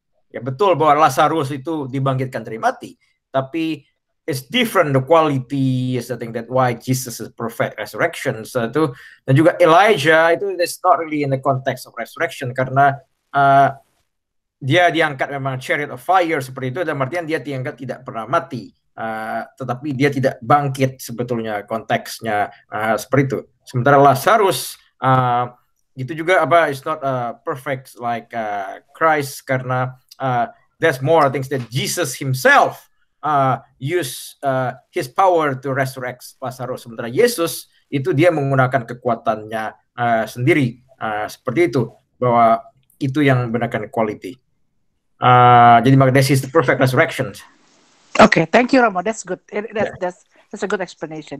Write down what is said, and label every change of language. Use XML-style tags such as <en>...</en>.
<id>Ya betul bahwa Lazarus itu dibangkitkan dari mati, tapi</id> <en>it's different the quality is I think that why Jesus is perfect resurrection. So</en> <id>itu dan juga Elijah itu</id> <en>it's not really in the context of resurrection</en> <id>karena dia diangkat memang</id> <en>chariot of fire</en> <id>seperti itu dan artian dia diangkat tidak pernah mati. Tetapi dia tidak bangkit sebetulnya konteksnya seperti itu. Sementara</id> <en>Lazarus</en> <id>itu juga</id> <en>it's not perfect like Christ</en> <id>karena</id> <en>there's more things that Jesus himself use his power to resurrect Lazarus.</en> <id>Sementara Yesus itu dia menggunakan kekuatannya sendiri seperti itu bahwa itu yang menggunakan quality. Jadi</id> <en>this is the perfect resurrection. Okay, thank you, Romo. That's good. That's a good explanation.</en>